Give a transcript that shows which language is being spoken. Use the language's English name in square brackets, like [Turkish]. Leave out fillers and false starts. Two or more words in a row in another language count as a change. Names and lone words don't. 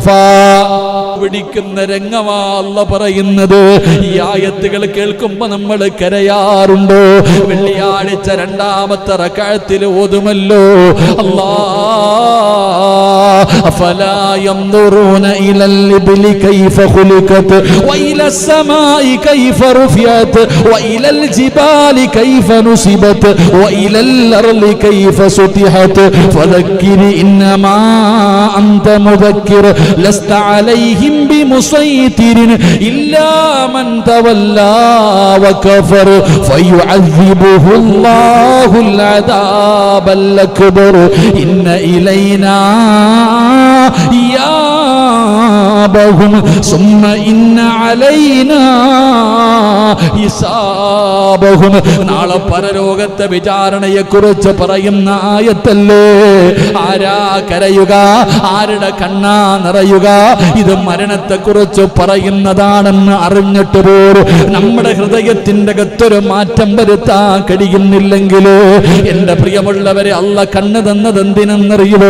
[Malayalam] പിടിക്കുന്ന രംഗമാ അല്ലാഹ് പറയുന്നത്. ഈ ആയത്തുകൾ കേൾക്കുമ്പോ നമ്മൾ കരയാറുണ്ടോ? വെള്ളിയാഴ്ച രണ്ടാമത്തെ റക്അത്തിൽ ഓതുമല്ലോ, അല്ലാഹ് [Arabic] أفلا ينظرون إلى الإبل كيف خلقت وإلى السماء كيف رفعت وإلى الجبال كيف نصبت وإلى الأرض كيف سطحت فذكر إنما أنت مذكر لست عليهم بمسيطر إلا من تولى وكفر فيعذبه الله العذاب الأكبر إن إلينا إيابهم حسابهم ثم إن علينا حسابهم. [Malayalam] നാളെ പരലോകത്തെ വിചാരണയെ കുറിച്ച് പറയുന്ന ആയത്തല്ലേ. ആരാ കരയുക, ആരുടെ കണ്ണാ നിറയുക? ഇത് മരണത്തെ കുറിച്ച് പറയുന്നതാണെന്ന് അറിഞ്ഞിട്ട് പോലും നമ്മുടെ ഹൃദയത്തിന്റെ അകത്തൊരു മാറ്റം വരുത്താൻ കഴിയുന്നില്ലെങ്കിൽ എന്റെ പ്രിയമുള്ളവരെ, അല്ല കണ്ണ് തന്നത് എന്തിനെന്നറിയുമോ?